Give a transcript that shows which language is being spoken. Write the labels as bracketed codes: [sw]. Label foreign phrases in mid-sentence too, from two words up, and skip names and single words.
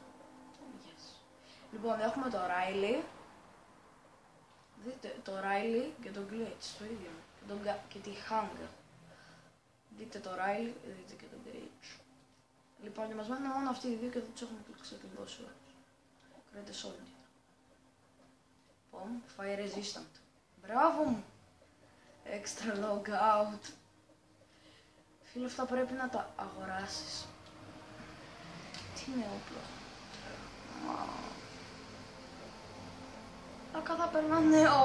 [el] Yes. Λοιπόν, έχουμε το Riley. Δείτε το Riley και το Glitch, το ίδιο. Και τη Hunger. Δείτε το Riley, δείτε και το Glitch. Λοιπόν, και μας μένουν μόνο αυτοί οι δύο και δεν τους έχουμε κλείσει την πόση ώρες. [en] Create a soldier. [el] Λοιπόν, [en] fire resistant. [el] Μπράβο μου! [en] Extra logout. [el] Φίλε, αυτά πρέπει να τα αγοράσεις. Τι είναι όπλο. Ακά θα παίρνω νέο.